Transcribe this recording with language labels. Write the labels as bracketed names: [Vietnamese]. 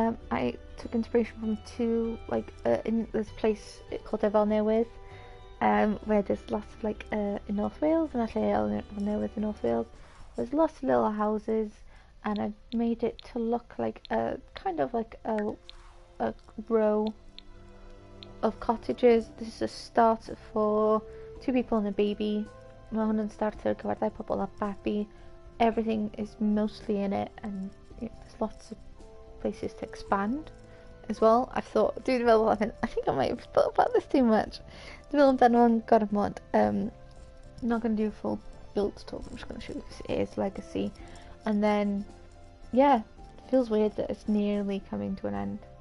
[English] I took inspiration from two, like in this place called Efel Newydd, where there's lots of like in North Wales, and actually Efel Newydd in North Wales. There's lots of little houses, and I've made it to look like a kind of like a row of cottages. This is a start for 2 people and a baby. [Welsh] Mae hwn yn start ar gyfer pobl a babi. [English] Everything is mostly in it, and there's lots of places to expand as well. I think I might have thought about this too much. [Welsh] Dwi'n meddwl amdano fo'n gormod. [English] I'm not going to do a full build tour. I'm just going to show you because it is legacy. And then, yeah, it feels weird that it's nearly coming to an end.